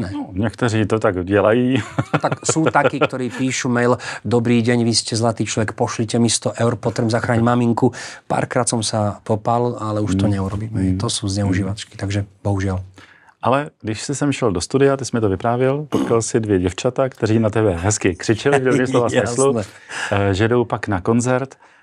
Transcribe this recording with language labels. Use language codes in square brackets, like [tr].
[sk] No, niektorí to tak dělají. Tak sú takí, ktorí píšu mail, dobrý deň, vy ste zlatý človek, pošlite mi 100 eur, potrebujem zachrániť maminku. Párkrát som sa popál, ale už to neurobíme. To sú zneužívačky, takže bohužiaľ. [cs] Ale když jsi sem šel do studia, ty jsi mi to vyprávěl, potkal si 2 děvčata, kteří na tebe hezky křičeli, v dobrým slova smyslu, že jdou pak na koncert.